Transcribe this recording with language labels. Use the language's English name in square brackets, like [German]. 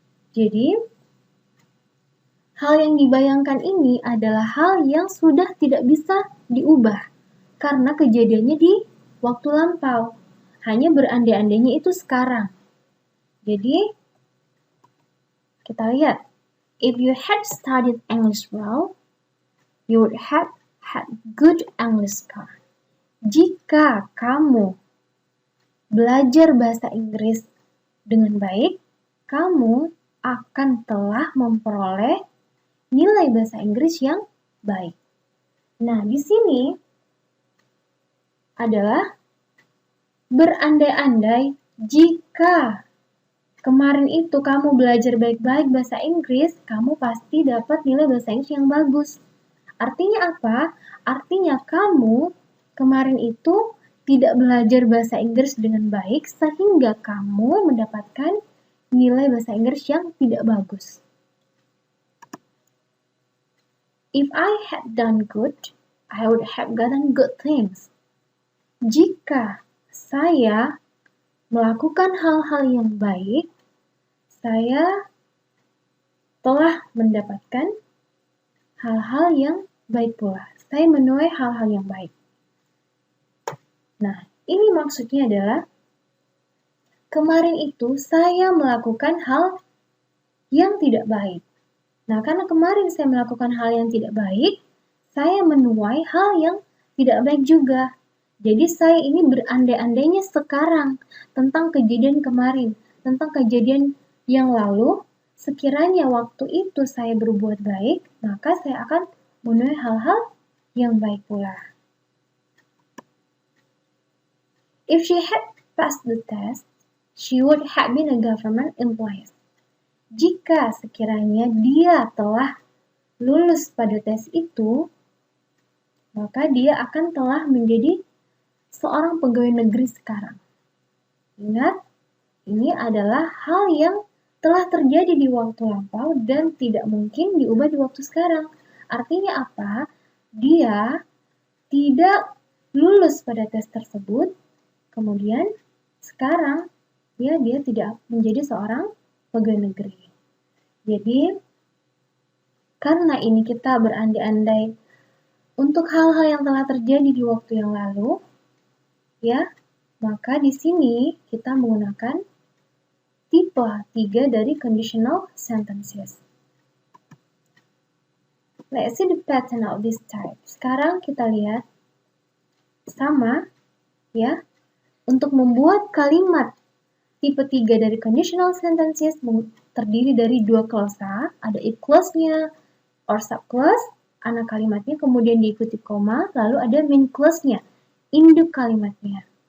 [Indonesian] Jadi, hal yang dibayangkan ini adalah hal yang sudah tidak bisa diubah karena kejadiannya di waktu lampau. Hanya berandai-andainya itu sekarang. Jadi, kita lihat. [English] If you had studied English well, you would have had good English score. [Indonesian] Jika kamu belajar bahasa Inggris dengan baik, kamu akan telah memperoleh nilai bahasa Inggris yang baik. Nah, di sini adalah berandai-andai jika kemarin itu kamu belajar baik-baik bahasa Inggris, kamu pasti dapat nilai bahasa Inggris yang bagus. Artinya apa? Artinya kamu kemarin itu tidak belajar bahasa Inggris dengan baik sehingga kamu mendapatkan nilai bahasa Inggris yang tidak bagus. [English] If I had done good, I would have gotten good things. [Indonesian] Jika saya melakukan hal-hal yang baik, saya telah mendapatkan hal-hal yang baik pula. Saya menuai hal-hal yang baik. Nah, ini maksudnya adalah kemarin itu saya melakukan hal yang tidak baik. Nah, karena kemarin saya melakukan hal yang tidak baik, saya menuai hal yang tidak baik juga. Jadi saya ini berandai-andainya sekarang tentang kejadian kemarin, tentang kejadian yang lalu. Sekiranya waktu itu saya berbuat baik, maka saya akan menuai hal-hal yang baik pula. [English] If she had passed the test, she would have been a government employee. [Indonesian] Jika sekiranya dia telah lulus pada tes itu, maka dia akan telah menjadi seorang pegawai negeri sekarang. Ingat, ini adalah hal yang telah terjadi di waktu lampau dan tidak mungkin diubah di waktu sekarang. Artinya apa? Dia tidak lulus pada tes tersebut, kemudian sekarang dia tidak menjadi seorang pegawai negeri. Jadi, karena ini kita berandai-andai untuk hal-hal yang telah terjadi di waktu yang lalu, ya, maka di sini kita menggunakan tipe 3 dari conditional sentences. [English] Let's see the pattern of this type. [Indonesian] Sekarang kita lihat sama, ya. Untuk membuat kalimat tipe 3 dari conditional sentences terdiri dari dua klausa, ada if clause-nya or subclause, anak kalimatnya, kemudian diikuti koma, lalu ada main clause-nya, induk kalimatnya.